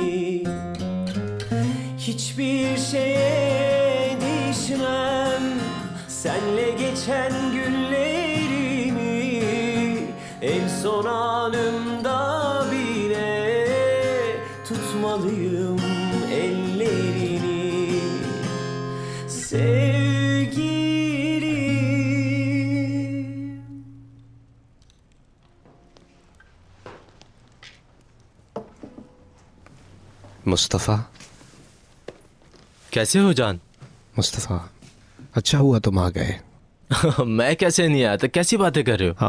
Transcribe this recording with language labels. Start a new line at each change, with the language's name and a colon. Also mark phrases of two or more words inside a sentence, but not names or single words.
Turkish: Hiçbir şeye değişmem senle geçen günlerimi, en son anımda bile tutmalıyım ellerini. Sevgilim.
Hindi: मुस्तफ़ा। कैसे हो जान? मुस्तफ़ा, अच्छा हुआ तुम आ गए। मैं कैसे नहीं आया? तो कैसी बातें कर रहे हो?